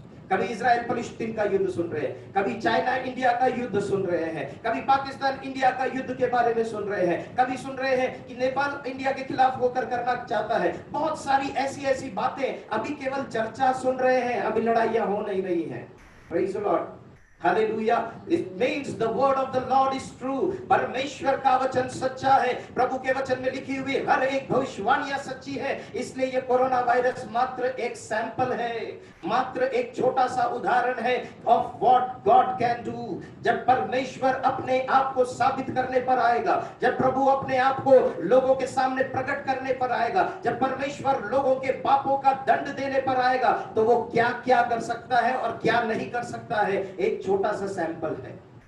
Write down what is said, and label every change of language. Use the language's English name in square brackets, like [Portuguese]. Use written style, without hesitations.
[Hindi] कभी इजराइल फलस्तीन का युद्ध सुन रहे हैं, कभी चाइना इंडिया का युद्ध सुन रहे हैं, कभी पाकिस्तान इंडिया का युद्ध के बारे में सुन रहे हैं, कभी सुन रहे हैं कि नेपाल इंडिया के खिलाफ होकर करना चाहता है। बहुत सारी ऐसी ऐसी बातें, अभी केवल चर्चा सुन रहे हैं, अभी लड़ाइयां हो नहीं रही हैं। [English] praise the Lord, [Hindi] hallelujah. [English] It means the word of the Lord is true. [Hindi] परमेश्वर का वचन सच्चा है। प्रभु के वचन में लिखी हुई हर एक भविष्यवाणियां सच्ची है। इसलिए ये कोरोना वायरस मात्र एक सैंपल है, मात्र एक छोटा सा उदाहरण है [English] of what God can do। [Hindi] जब परमेश्वर अपने आप को साबित करने पर आएगा, जब प्रभु अपने आप को लोगों के सामने प्रकट करने पर आएगा, जब परमेश्वर लोगों के पापों का दंड देने पर आएगा, तो वो क्या क्या कर सकता है और क्या नहीं कर सकता है, एक छोटा सा सैंपल है।